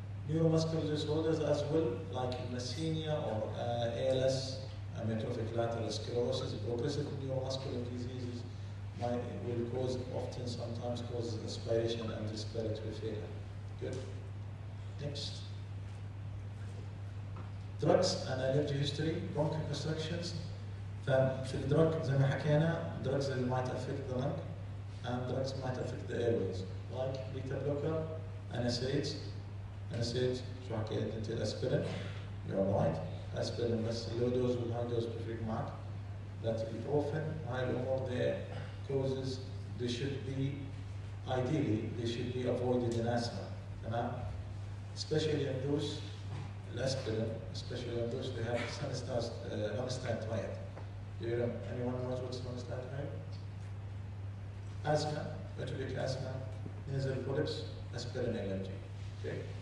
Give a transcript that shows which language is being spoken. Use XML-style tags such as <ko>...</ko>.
<en>Neuromuscular disorders as well, like myasthenia or ALS, amyotrophic lateral sclerosis, progressive neuromuscular diseases will cause, often sometimes causes aspiration and respiratory failure. Good. Next. Drugs and allergy history, bronchoconstrictions.</en> <ar>ففي الدرug زي ما حكينا,</ar> <en>drugs that might affect the lung and drugs might affect the airways, like beta blocker, NSAIDs.</en> <ar>NSAIDs شو حكيت انت الاسبرين,</ar> <en>you're right.</en> <ar>اسبرين بس low dose و high dose بفرق معك.</ar> <en>That ibuprofen,</en> <ar>هاي الامور</ar> <en>the causes they should be ideally they should be avoided in asthma.</en> <ar>تمام?</ar> <en>Especially in those aspirin, especially on those they have Ramstein triad. Do you know, anyone knows what's Ramstein triad? Asthma, atopic asthma, nasal polyps, aspirin allergy. Okay?</en>